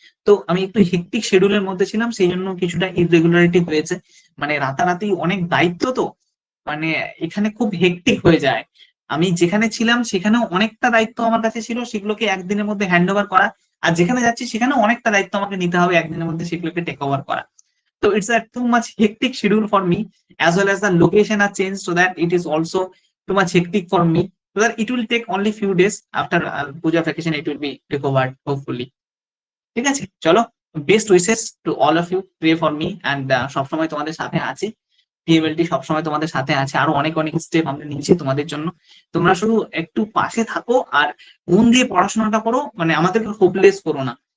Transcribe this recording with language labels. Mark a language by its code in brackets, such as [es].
[bn] তো আমি একটু হেক্টিক শিডিউলের মধ্যে ছিলাম, সেই জন্য কিছুটা ইররেগুলারিটি হয়েছে। মানে রাতারাতি অনেক দায়িত্ব, তো মানে এখানে খুব হেক্টিক হয়ে যায়। আমি যেখানে ছিলাম সেখানেও অনেকটা দায়িত্ব আমার কাছে ছিল, সেগুলোকে একদিনের মধ্যে হ্যান্ড ওভার করা। আর যেখানে যাচ্ছি সেখানেও অনেকটা দায়িত্ব আমাকে নিতে হবে একদিনের মধ্যে সেগুলোকে টেক ওভার করা। [en] So it's a too much hectic schedule for me, as well as the location are changed, so that it is also too much hectic for me. So that it will take only few days after puja vacation, it will be recovered hopefully. [bn] ঠিক আছে, চলো, [en] best wishes to all of you, pray for me, and [bn] সবসময় তোমাদের সাথে আছি। PMLT সবসময় তোমাদের সাথে আছে, আরো অনেক অনেক স্টেপ আমরা নিচ্ছি তোমাদের জন্য। তোমরা শুধু একটু পাশে থাকো আর মন দিয়ে পড়াশোনাটা করো, মানে আমাদেরকে হোপলেস করো না।